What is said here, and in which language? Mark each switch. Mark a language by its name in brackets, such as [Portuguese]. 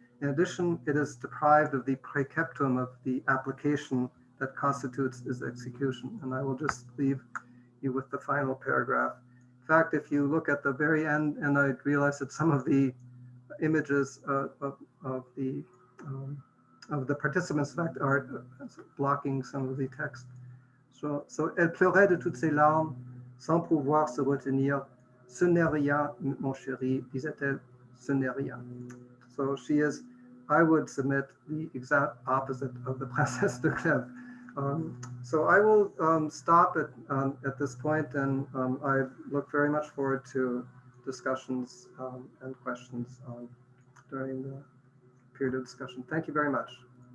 [English] In addition, it is deprived of the praeceptum of the application that constitutes its execution. And I will just leave you with the final paragraph. In fact, if you look at the very end, and I realize that some of the images of the participants, in fact, are blocking some of the text. [French] So, elle pleurait de toutes ses larmes, sans pouvoir se retenir. Ce n'est rien, mon chéri, disait-elle, ce n'est rien. [English] So she is, I would submit, the exact opposite of the Princesse de Clèves. So I will stop at this point, and I look very much forward to discussions and questions during the period of discussion. Thank you very much.